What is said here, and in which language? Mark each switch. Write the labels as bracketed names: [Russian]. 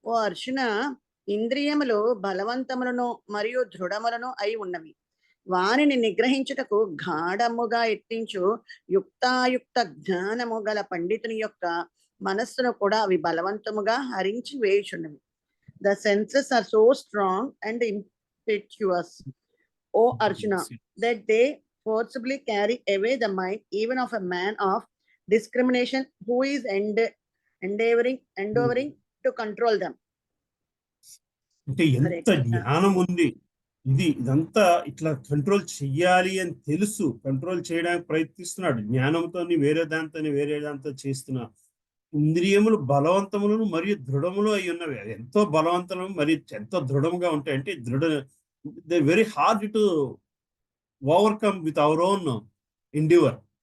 [Telugu] ఓ అర్జున, ఇంద్రియములు బలవంతములను మరియు దృఢములను అయి ఉన్నవి. వానిని నిగ్రహించుటకు గాఢముగా ఎత్తించు యుక్తాయుక్త జ్ఞానము గల పండితుని యొక్క మనస్సును కూడా అవి బలవంతముగా హరించి వేయుచున్నవి. [English] The senses are so strong and impetuous, O Arjuna, that they forcibly carry away the mind even of a man of discrimination who is endeavoring to control them. [Telugu] అంటే ఎంత జ్ఞానం ఉంది, ఇదంతా ఇట్లా కంట్రోల్ చెయ్యాలి అని తెలుసు, కంట్రోల్ చేయడానికి ప్రయత్నిస్తున్నాడు. జ్ఞానంతో వేరే దాంతో చేస్తున్నా. ఇంద్రియములు బలవంతములను మరియు దృఢములు అయి ఉన్నవి. అది ఎంతో బలవంతము మరియు ఎంతో దృఢముగా ఉంటాయి. అంటే [English] They very hard to overcome with our own endeavour.